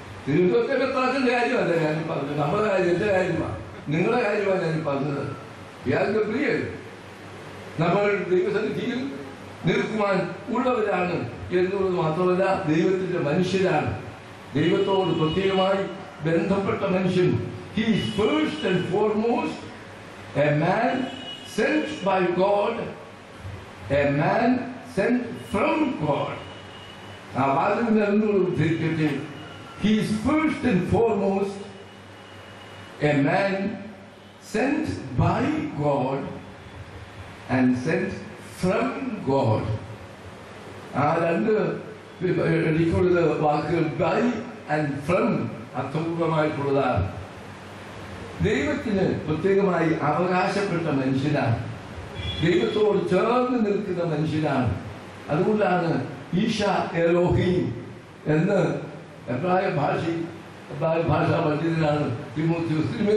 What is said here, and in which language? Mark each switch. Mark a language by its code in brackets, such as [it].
[ml] തിരുവനന്തപുരത്തെ കത്താക്കിന്റെ കാര്യമല്ല ഞാൻ പറഞ്ഞത്. നമ്മുടെ കാര്യം, എന്റെ കാര്യമാണ്, നിങ്ങളുടെ കാര്യമാണ് ഞാൻ പറഞ്ഞത്. ഗബ്രിയേൽ നമ്മൾ ദൈവസന്നിധിയിൽ നിൽക്കുവാൻ ഉള്ളവരാണ് എന്നുള്ളത് മാത്രമല്ല, ദൈവത്തിന്റെ മനുഷ്യരാണ്. ദൈവത്തോട് പ്രത്യേകമായി ബന്ധപ്പെട്ട മനുഷ്യൻ. [en] He is first and foremost a man sent by God, a man sent from God. [ml] ആ വാദം എന്നോട് ഉദ്ധരിക്കട്ടെ. [en] He is first and foremost a man sent by God and sent from God. [ml] ആ 2 എനിക്കുള്ളത് വാക്കുകൾ ബൈ ആൻഡ് ഫ്രം അർത്ഥപൂർവമായിട്ടുള്ളതാണ്. ദൈവത്തിന് പ്രത്യേകമായി അവകാശപ്പെട്ട മനുഷ്യനാണ്. ദൈവത്തോട് ചേർന്ന് നിൽക്കുന്ന മനുഷ്യനാണ്. അതുകൊണ്ടാണ് ഈശ എലോഹീം എന്ന് എബ്രായ ഭാഷാ പണ്ഡിതനാണ് തിമോത്തിയോസ്.